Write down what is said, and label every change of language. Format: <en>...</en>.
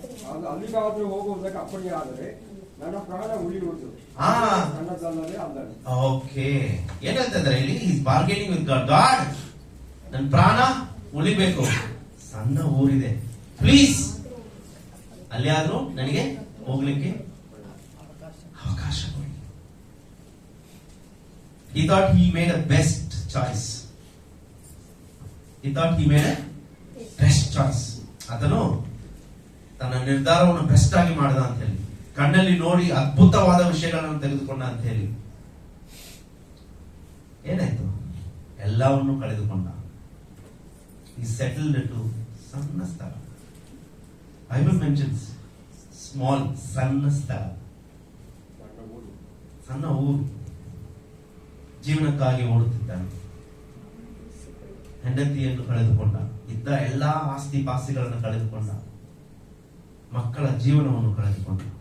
<kn>ಅದು ಅಲ್ಲಿಗಾದ್ರೂ ಹೋಗುವುದಕ್ಕೆ ಅಪ್ಪಣೆ ಆದರೆ ನನ್ನ ಪ್ರಾಣ ಉಳಿಯುವುದು, ಸಣ್ಣದಲ್ಲದೆ ಅಲ್ಲದೆ. ಓಕೆ, ಏನ್ ಹೇಳ್ತಾ ಇದ್ದಾರೆ ಇಲ್ಲಿ?</kn> <en>Is bargaining with God.</en> <kn>God, ನನ್ನ ಪ್ರಾಣ ಉಳಿಬೇಕು, ಸಣ್ಣ ಊರಿದೆ, ಪ್ಲೀಸ್ ಅಲ್ಲಿ ಆದ್ರೂ ನನಗೆ ಹೋಗ್ಲಿಕ್ಕೆ ಅವಕಾಶ ಕೊಡಿ.</kn> <en>He thought he made a best choice. He thought he made a best choice.</en> <kn>ಆತನು ತನ್ನ ನಿರ್ಧಾರವನ್ನು ಬೆಸ್ಟ್ ಆಗಿ ಮಾಡಿದ ಅಂತ ಹೇಳಿ, ಕಣ್ಣಲ್ಲಿ ನೋಡಿ ಅದ್ಭುತವಾದ ವಿಷಯಗಳನ್ನು ತೆಗೆದುಕೊಂಡ ಅಂತ ಹೇಳಿ, ಏನಾಯ್ತು? ಎಲ್ಲವನ್ನು ಕಳೆದುಕೊಂಡ.</kn> <en>He settled to</en> <kn>ಸಣ್ಣ ಸ್ಥಳ.</kn> <en>Bible mentions small,</en> <kn>ಸಣ್ಣ ಸ್ಥಳ, ಸಣ್ಣ ಊರು. ಜೀವನಕ್ಕಾಗಿ ಓಡುತ್ತಿದ್ದಾನೆ. ಹೆಂಡತಿಯನ್ನು ಕಳೆದುಕೊಂಡ, ಇದ್ದ ಎಲ್ಲಾ ಆಸ್ತಿ ಪಾಸ್ತಿಗಳನ್ನು ಕಳೆದುಕೊಂಡ, ಮಕ್ಕಳ ಜೀವನವನ್ನು ಕಳೆದುಕೊಂಡ.</kn>